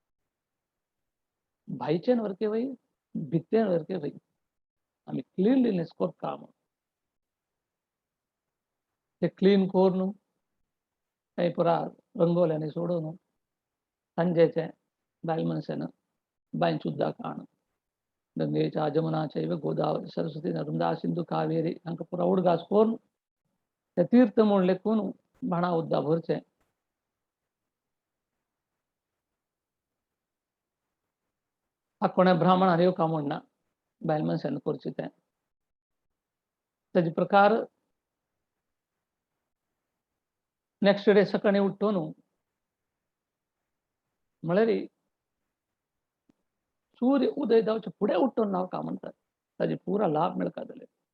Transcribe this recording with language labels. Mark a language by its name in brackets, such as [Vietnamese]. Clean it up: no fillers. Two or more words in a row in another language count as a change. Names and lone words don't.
[Konkani] भाईचेन वरके वय भित्तेन वरके वय आमी क्लिनलीनेस करता म्हणून ते क्लीन करून थंय पुरा रंगोल्यांनी सोडून संजेचे बायल मनशान बांयच उदक हाडून गंगेच्या जमुनाचैव गोदावरी सरस्वती नर्मदा सिंधू कावेरी हांकां पुरा उडगास करून ते तीर्थ म्हूण लेखून भाणां उदक भरचें. कोणा ब्राह्मणान येवका म्हणना बायल मनशान करचें तें तेजे प्रकार [English] next day [Konkani] सकाळी उठून म्हळ्यार सूर्य उदय जावचे फुडें उठून नावका म्हणटात ताजे पुरा लाभ मेळका जाले.